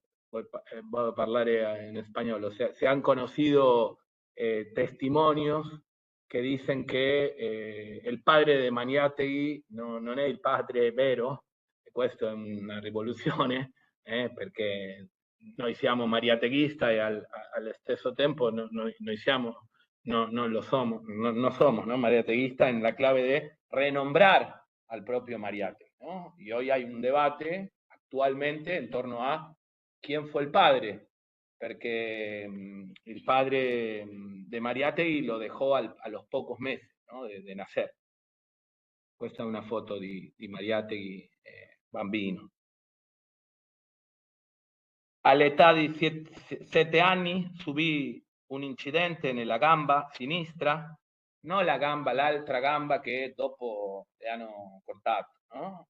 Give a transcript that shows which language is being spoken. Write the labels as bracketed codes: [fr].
[it] Voy a parlare en español. O sea, se han conocido testimonios che dicen che il padre di Mariátegui non è il padre vero, e questa è una rivoluzione, perché noi siamo mariateghista e allo stesso tempo noi siamo, non lo somos, no somos, ¿no? [es] Mariateguistas en la clave de renombrar al propio Mariátegui, ¿no? Y hoy hay un debate actualmente en torno a quién fue el padre, perché il padre de Mariátegui lo dejó a los pocos meses, ¿no? de nacer. [it] Questa è una foto di Mariátegui bambino. All'età di 7 anni subì un incidente nella gamba sinistra, non la gamba, l'altra gamba che dopo le hanno cortato, no?